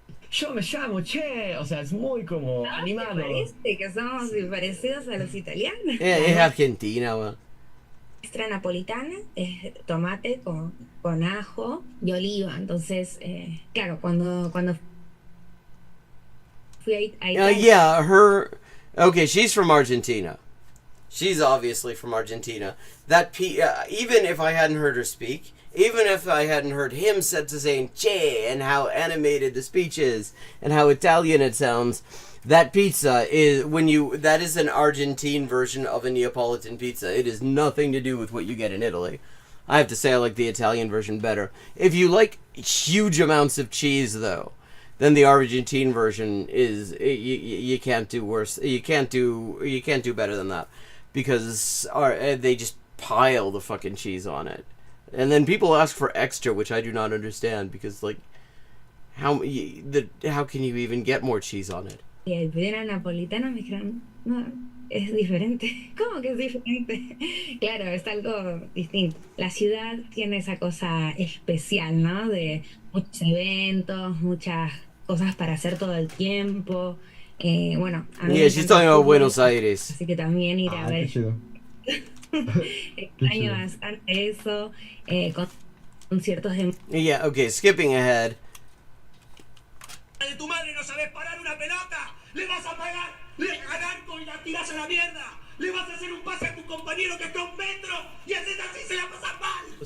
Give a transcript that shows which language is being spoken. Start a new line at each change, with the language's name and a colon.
Spanish: Yo me llamo Che, o sea, es muy como animado. Parece que somos parecidos a los italianos. Es Argentina, weón. Nuestra napolitana es tomate con ajo y oliva. Entonces, claro, cuando fui a Italia...
English: Yeah, her... Okay, she's from Argentina. She's obviously from Argentina. That even if I hadn't heard her speak... Even if I hadn't heard him set to saying che and how animated the speech is and how Italian it sounds, that pizza is that is an Argentine version of a Neapolitan pizza. It has nothing to do with what you get in Italy. I have to say I like the Italian version better. If you like huge amounts of cheese though, then the Argentine version is you can't do worse. You can't do better than that because they just pile the fucking cheese on it. And then people ask for extra, which I do not understand, because, like, how can you even get more cheese on it?
Spanish: Y el pidieron napolitano, me dijeron, no, es diferente. ¿Cómo que es diferente? Claro, es algo distinto. La ciudad tiene esa cosa especial, ¿no? De muchos eventos, muchas cosas para hacer todo el tiempo. Bueno, a mí
English: she's talking about Buenos Aires.
Spanish: Así que también ir a ver... Extraño bastante eso, conciertos de...
English: Yeah, okay, skipping ahead.
Spanish: De tu madre no sabes parar una pelota, le vas a pagar, al arco y la tiras a la mierda, le vas a hacer un pase a tu compañero que está a 1 metro y haces así se la pasas mal.